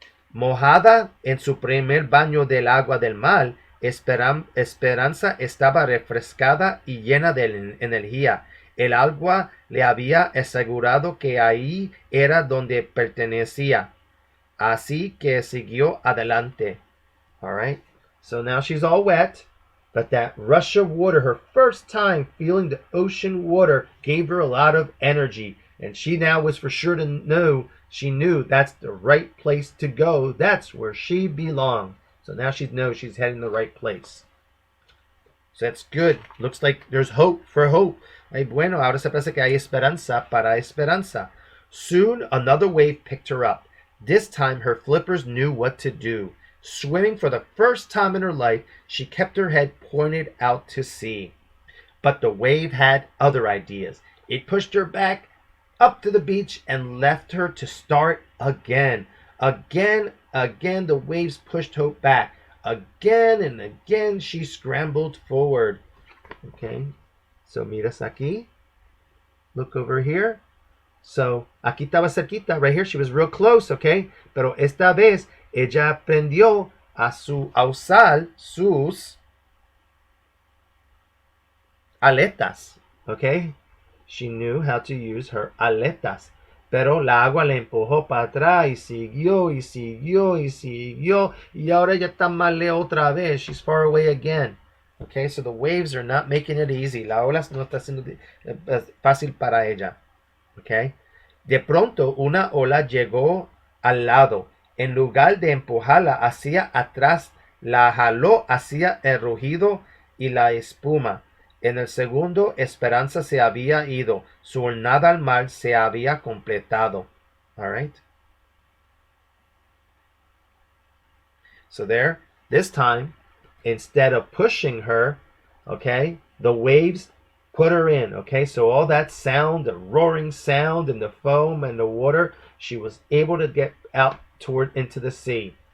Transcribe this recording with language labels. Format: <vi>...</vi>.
<es>Mojada en su primer baño del agua del mar, Esperanza estaba refrescada y llena de energía. El agua le había asegurado que ahí era donde pertenecía. Así que siguió adelante.</es> <en>All right. So now she's all wet, but that rush of water, her first time feeling the ocean water, gave her a lot of energy. And she now was for sure to know, she knew that's the right place to go. That's where she belonged. So now she knows she's heading the right place. So that's good. Looks like there's hope for Hope.</en> <es>Ay, bueno, ahora se parece que hay esperanza para Esperanza.</es> <en>Soon another wave picked her up. This time her flippers knew what to do. Swimming for the first time in her life, she kept her head pointed out to sea. But the wave had other ideas. It pushed her back up to the beach and left her to start again. Again, the waves pushed Hope back. Again and again, she scrambled forward. Okay, so</en> <es>miras aquí.</es> <en>Look over here. So,</en> <es>aquí estaba cerquita,</es> <en>right here. She was real close, okay?</en> <es>Pero esta vez, ella aprendió a usar sus aletas. Okay?</es> <en>She knew how to use her aletas.</en> <es>Pero la agua le empujó para atrás y siguió y siguió y siguió. Y ahora ya está mal otra vez.</es> <en>She's far away again. Okay, so the waves are not making it easy.</en> <es>La ola no está siendo fácil para ella. Okay. De pronto una ola llegó al lado. En lugar de empujarla hacia atrás, la jaló hacia el rugido y la espuma. En el segundo, Esperanza se había ido. Su jornada al mar se había completado.</es> <en>All right. So there, this time, instead of pushing her, okay, the waves put her in. Okay, so all that sound, the roaring sound and the foam and the water, she was able to get out toward into the sea.</en>